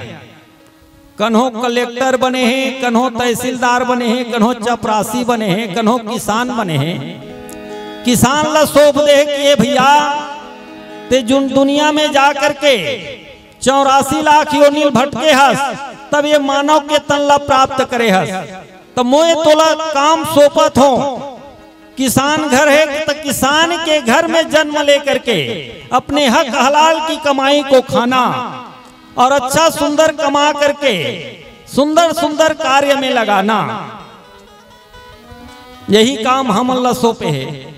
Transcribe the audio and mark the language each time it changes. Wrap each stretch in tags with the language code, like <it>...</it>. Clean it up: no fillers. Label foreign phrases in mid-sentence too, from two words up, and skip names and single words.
<hne>कन्हो कलेक्टर बने हैं, कन्हो तहसीलदार बने हैं, कन्हो चपरासी बने हैं, कन्हो किसान बने हैं। किसान ला सौंप दे कि भैया ते जुन दुनिया में जा करके 84 लाख योनिल भटके हस, तब ये मानव के तन ला प्राप्त करे हस। तो मोए तोला काम सौंपत हो, किसान घर है तो किसान के घर में जन्म लेकर के अपने हक हलाल की कमाई को खाना और अच्छा सुंदर कमा करके सुंदर सुंदर कार्य में लगाना, यही काम हम अल्लाह सौंपे है।</hne>